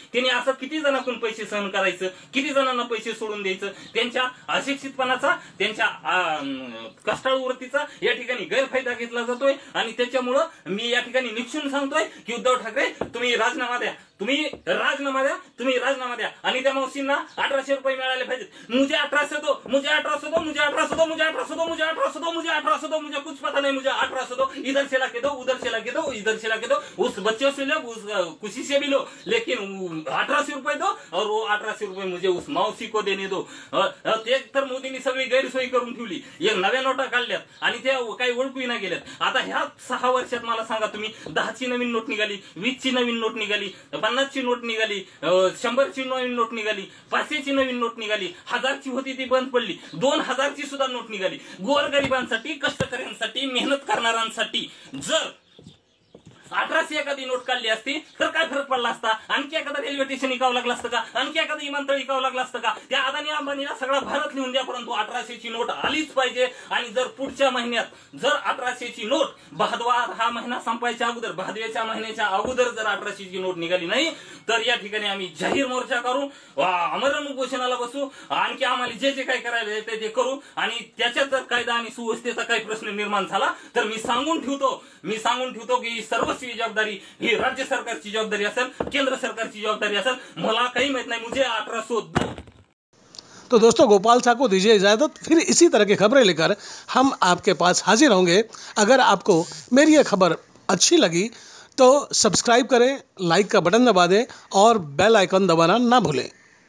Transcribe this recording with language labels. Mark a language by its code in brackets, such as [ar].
[mr] त्यांनी असं किती जणांकडून पैसे सहन करायचं, किती जणांना पैसे सोडून द्यायचं. त्यांच्या अशिक्षितपणाचा, त्यांच्या कष्टाळू वृत्तीचा या ठिकाणी गैरफायदा घेतला जातोय आणि त्याच्यामुळं मी या ठिकाणी निक्षून सांगतोय की उद्धव ठाकरे, तुम्ही राजीनामा द्या, तुम्ही राजीनामा द्या आणि त्या मावशींना 1800 रुपये मिळाले पाहिजेत. [hi] मुझे 1800 दो, मुझे 1800 दो, मुझे 1800 दो, मुझे 1800 दो, मुझे 1800 दो, मुझे 1800 दो, मुझे कुछ पता नहीं, मुझे 1800 दो. इधर से लाके दो, उधर से लाके दो, इधर से लाके दो. उस बच्चों से लो, उस खुशी से भी लो, लेकिन 1800 रुपये दो और वो 1800 रुपये मुझे उस मावशी को देने दो. [mr] ते तर मोदींनी सगळी गैरसोयी करून ठेवली. एक नव्या नोटा काढल्यात आणि त्या काही ओळखूही ना गेल्यात. आता ह्या 6 वर्षात मला सांगा तुम्ही, 10ची नवीन नोट निघाली, 20ची नवीन नोट निघाली, 50ची नोट निघाली, 100ची नवीन नोट निघाली, 500ची नवीन नोट निघाली, 1000ची होती ती बंद पडली, 2000ची सुद्धा नोट निघाली. गोरगरिबांसाठी, कष्टकऱ्यांसाठी, मेहनत करणाऱ्यांसाठी जर 1800 एखादी नोट काढली असती तर काय फरक पडला असता? आणखी एखादा रेल्वे स्टेशन इकावं लागलं असतं का? आणखी एखादं विमानतळ इकावं लागलं असतं का? त्या अदानी अंबानीला सगळा भारत लिहून द्या, परंतु 1800ची नोट आलीच पाहिजे. आणि जर पुढच्या महिन्यात जर 1800ची नोट भादवा हा महिना संपायच्या अगोदर, भादव्याच्या महिन्याच्या अगोदर जर 1800ची नोट निघाली नाही तर या ठिकाणी आम्ही जाहीर मोर्चा करू, आमरण उपोषणाला बसू, आणखी आम्हाला जे जे काही करायला येते ते करू. आणि त्याच्यात जर कायदा आणि सुव्यवस्थेचा काही प्रश्न निर्माण झाला तर मी सांगून ठेवतो की सर्व जवाबदारी ही राज्य सरकारची जवाबदारी असेल, केंद्र सरकारची जवाबदारी असेल. मला काही माहित नाही, [hi] मुझे 1802. तो दोस्तों, गोपाल साहब को दीजिए इजाज़त। फिर इसी तरह की खबरें लेकर हम आपके पास हाजिर होंगे। अगर आपको मेरी ये खबर अच्छी लगी तो सब्सक्राइब करें, लाइक का बटन दबा दें और बेल आइकन दबाना ना भूलें।